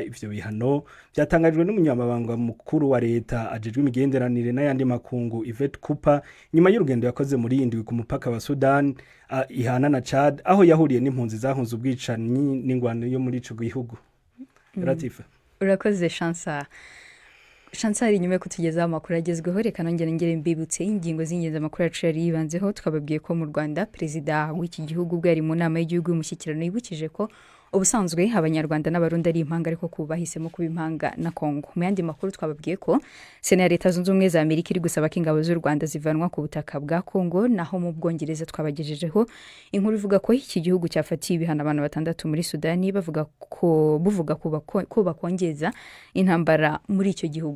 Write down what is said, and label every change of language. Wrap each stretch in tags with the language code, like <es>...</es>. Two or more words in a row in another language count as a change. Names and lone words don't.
<rn>Ivyo bihano byatangajwe n'umunyamabanga mukuru wa leta ajejwe imigenderanire n'ayandi makungu Yvette Cooper nyuma y'urugendo yakoze muri indwi ku mupaka wa Sudan ihana na Chad aho yahuriye n'impunzi zahunze ubwicanyi n'ingwano yo muri ico gihugu. Ratifa.</rn> <rw>Urakoze Chansari nyuma yo kutugezaho amakuru agezweho reka nongere mbibutse ingingo z'ingenzi amakuru yacu yari yibanzeho twababwiye ko mu Rwanda perezida w'iki gihugu bwari mu nama y'igihugu y'umushyikirano yibukije ko ubusanzwe abanyarwanda n'abarundi ari impanga ariko kubahisemo kuba impanga na Kongo. Mu yandi makuru twababwiye ko Sena ya Leta Zunze Ubumwe za Amerika iri gusaba ko ingabo z'u Rwanda zivanwa ku butaka bwa Kongo, naho mu Bwongereza twabagejejeho inkuru ivuga ko iki gihugu cyafatiye ibihano abantu 6 muri Sudani buvuga ko bakongeza intambara muri icyo gihugu.</rw>